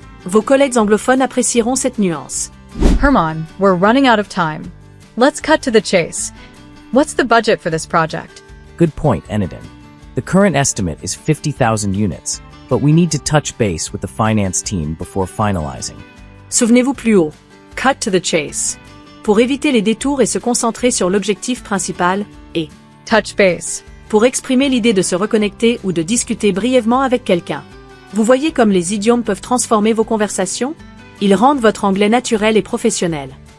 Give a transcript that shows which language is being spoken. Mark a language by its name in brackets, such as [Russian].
[French] Vos collègues anglophones apprécieront cette nuance. [English] Herman, we're running out of time. Let's cut to the chase. What's the budget for this project? Good point, Enidin. The current estimate is 50,000 units, but we need to touch base with the finance team before finalizing. [French] Souvenez-vous plus haut. [English] Cut to the chase. [French] Pour éviter les détours et se concentrer sur l'objectif principal, et [English] Touch base. [French] pour exprimer l'idée de se reconnecter ou de discuter brièvement avec quelqu'un. Vous voyez comme les idiomes peuvent transformer vos conversations? Ils rendent votre anglais naturel et professionnel.